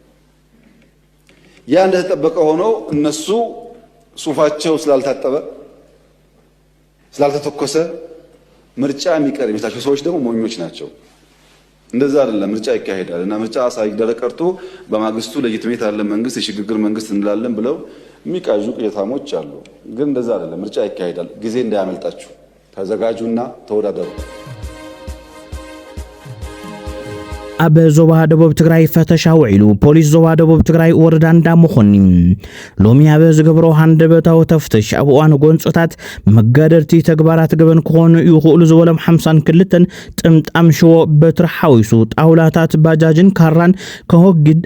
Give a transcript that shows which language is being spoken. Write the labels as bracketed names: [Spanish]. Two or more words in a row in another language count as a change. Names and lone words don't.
[Amharic] ያ እንደተጠበቀ ሆኖ እነሱ ሱፋቸው ስላልታጠበ ስላልተተኮሰ ምርጫ የሚቀር የሚታቸው ሰዎች ደግሞ ሞኞች ናቸው። እንደዛ አይደለም። ምርጫ ይካሄዳል እና ምርጫ ሳይደረግ ቀርቶ በማግስቱ ለጅትሜት አለ መንግስት የሽግግር መንግስት እንላለን ብለው የሚቃዡ ቅየታሞች አሉ። ግን እንደዛ አይደለም። ምርጫ ይካሄዳል። ጊዜ እንዳያመልጣችሁ ተዘጋጁና ተወዳደሩ። [Tigrinya] ኣብ ዞባ ደቡብ ትግራይ ፈተሻ ውዒሉ ፖሊስ ዞባ ደቡብ ትግራይ ወረዳ እንዳመኾኒ ሎሚ ኣብ ዝገብሮ ሃንደበታዊ ተፍትሽ ኣብ እዋን ጎንጾታት መጋደልቲ ተግባራት ገበን ክኾኑ ይኽእሉ ዝበሎም 52 ጥምጣም ሽቦ በትሪ ሓዊሱ ጣውላታት ባጃጅን ካራን ከወግድ